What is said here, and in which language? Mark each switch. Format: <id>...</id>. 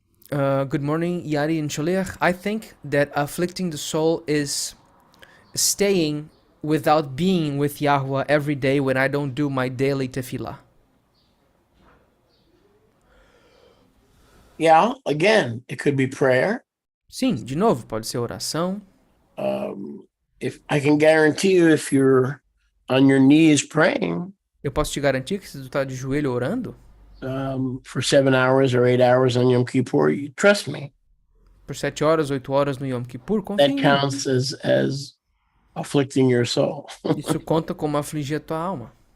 <en>Good morning, Yari and Sholiach. I think that afflicting the soul is staying without being with Yahweh every day when I don't do my daily tefillah. Yeah, again, it could be prayer.</en> <pt>Sim, de novo, pode ser oração.</pt> <en>If I can guarantee you, if you're on your knees praying,</en> <pt>Eu posso te garantir que se tu está de joelho orando,</pt> <en>for 7 hours or 8 hours on Yom Kippur, you trust me.</en> <pt>por 7 horas, 8 horas no Yom Kippur, confia em</pt> <en>That</en> <pt>mim.</pt> <en>counts as afflicting your soul.</en> <pt>Isso conta como afligir a tua alma.</pt>